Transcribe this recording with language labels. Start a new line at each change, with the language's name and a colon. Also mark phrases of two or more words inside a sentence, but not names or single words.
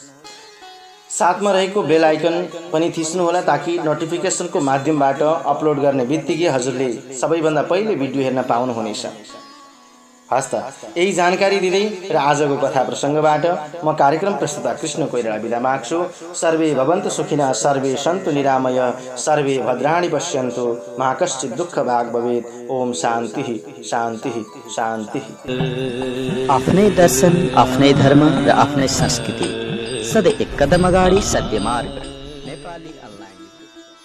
Nepali: साथमा रहेको बेल आइकन पनि थिच्नुहोला ताकि नोटिफिकेसनको माध्यमबाट अपलोड गर्ने बित्तिकै हजुरले सबैभन्दा पहिले भिडियो हेर्न पाउनुहुनेछ। हस् त, यही जानकारी दिँदै र आजको कथा प्रसङ्गबाट म कार्यक्रम प्रस्तुता कृष्ण कोइराला बिदा माग्छु।
Sanskrit: सर्वे भवन्तु सुखिनः, सर्वे सन्तु निरामय, सर्वे भद्राणि पश्यन्तु, मा कश्चित् दुःख भाग भवेत्। ओम शान्ति शान्ति शान्ति।
Nepali: आफ्नै दर्शन, आफ्नै धर्म र आफ्नै संस्कृति, सधैँ एक कदम अगाडि सत्यमार्ग नेपाली अनलाइन।